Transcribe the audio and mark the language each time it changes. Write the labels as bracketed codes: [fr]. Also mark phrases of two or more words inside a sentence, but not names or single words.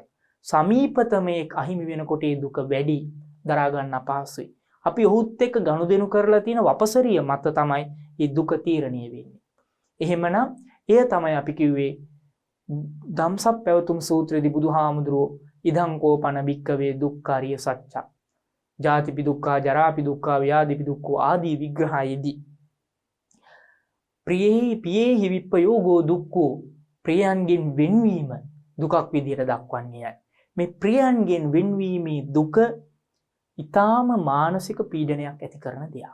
[si] සමීපතමේ අහිමි වෙනකොට ඒ දුක වැඩි, දරා ගන්න අපහසුයි. අපි ඔහුත් එක්ක ගනුදෙනු කරලා තියෙන වපසරිය මත තමයි මේ දුක තීරණය වෙන්නේ. එහෙමනම් එය තමයි අපි කිව්වේ ධම්සප් පැවතුම් සූත්‍රයේදී බුදුහාමුදුරුවෝ [pi] ඉදං කෝපන භික්කවේ දුක්ඛාරිය සත්‍ය. ජාතිපි දුක්ඛා, ජරාපි දුක්ඛා, ව්‍යාධිපි දුක්ඛෝ [si] ආදී විග්‍රහයේදී [pi] ප්‍රියෙහි පියෙහි විප්පයෝගෝ දුක්ඛෝ, [si] ප්‍රියයන්ගෙන් වෙන්වීම දුකක් විදියට දක්වන්නේ. මේ ප්‍රියයන්ගෙන් වෙන්වීමේ දුක ඊටාම මානසික පීඩනයක් ඇති කරන දෙයක්.